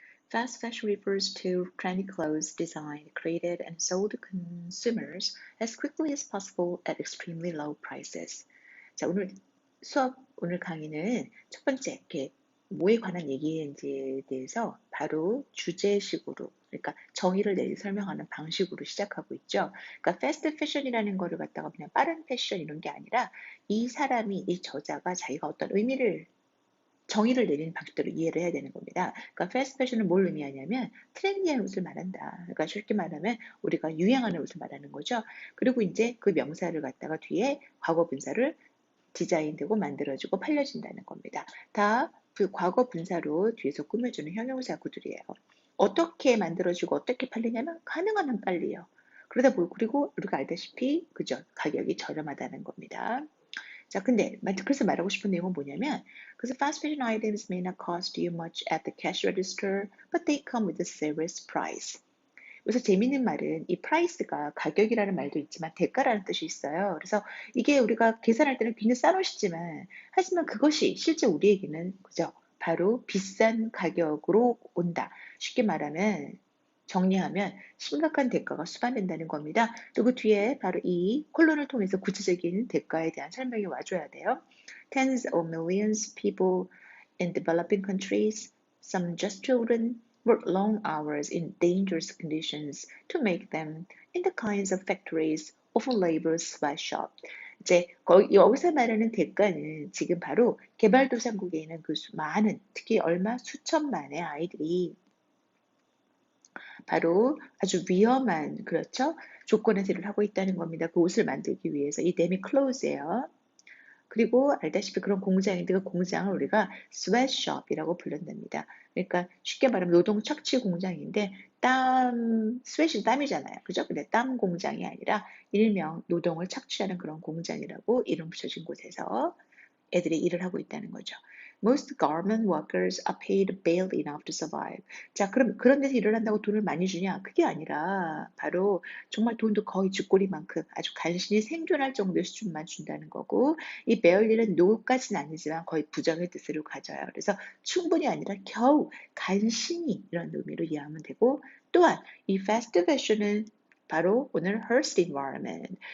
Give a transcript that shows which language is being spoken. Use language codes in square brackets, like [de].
[en] Fast fashion refers to trendy clothes designed, created, and sold to consumers as quickly as possible at extremely low prices. [ko] 자, 오늘 강의는 첫 번째, 뭐에 관한 얘기인지에 대해서 바로 주제식으로, 그러니까 정의를 내리 설명하는 방식으로 시작하고 있죠. 그러니까 패스트 패션이라는 거를 갖다가 그냥 빠른 패션 이런 게 아니라 이 사람이, 이 저자가 자기가 어떤 정의를 내리는 방식대로 이해를 해야 되는 겁니다. 그러니까 패스트 패션은 뭘 의미하냐면 트렌디한 옷을 말한다. 그러니까 쉽게 말하면 우리가 유행하는 옷을 말하는 거죠. 그리고 이제 그 명사를 갖다가 뒤에 과거 분사를 디자인되고 만들어지고 팔려진다는 겁니다. 다 그 과거 분사로 뒤에서 꾸며주는 형용사 구들이에요. 어떻게 만들어지고 어떻게 팔리냐면 가능한 한 빨리요. 그러다 보고 그리고 우리가 알다시피 그죠? 가격이 저렴하다는 겁니다. 자, 근데 그래서 말하고 싶은 내용은 뭐냐면 그래서 [en] fast fashion items may not cost you much at the cash register, but they come with a serious price. [ko] 그래서 재밌는 말은 이 price가 가격이라는 말도 있지만 대가라는 뜻이 있어요. 그래서 이게 우리가 계산할 때는 굉장히 싼 옷이지만 하지만 그것이 실제 우리에게는 그죠? 바로 비싼 가격으로 온다. 쉽게 말하면 정리하면 심각한 대가가 수반된다는 겁니다. 또 그 뒤에 바로 이 콜론을 통해서 구체적인 대가에 대한 설명이 와줘야 돼요. [en] Tens of millions of people in developing countries, some just children, work long hours in dangerous conditions to make them in the kinds of factories of a labor sweatshop. [ko] 이제 여기서 말하는 대가는 지금 바로 개발도상국에 있는 그 많은 특히 얼마 수천만의 아이들이 바로 아주 위험한 그렇죠 조건에서 일을 하고 있다는 겁니다. 그 옷을 만들기 위해서 이 데미 클로즈예요. 그리고 알다시피 그런 공장인데 그 공장을 우리가 스웨트숍이라고 부른답니다. 그러니까 쉽게 말하면 노동 착취 공장인데 스웨트이 땀이잖아요. 그죠? 근데 땀 공장이 아니라 일명 노동을 착취하는 그런 공장이라고 이름 붙여진 곳에서 애들이 일을 하고 있다는 거죠. [en] Most garment workers are paid barely enough to survive. [ko] 자, 그럼 그런 데서 일을 한다고 돈을 많이 주냐? 그게 아니라 바로 정말 돈도 거의 쥐꼬리만큼 아주 간신히 생존할 정도의 수준만 준다는 거고 이 barely는 no까지는 아니지만 거의 부정의 뜻으로 가져요. 그래서 충분히 아니라 겨우 간신히 이런 의미로 이해하면 되고 또한 이 fast fashion은 바로 오늘 Hearst Environment.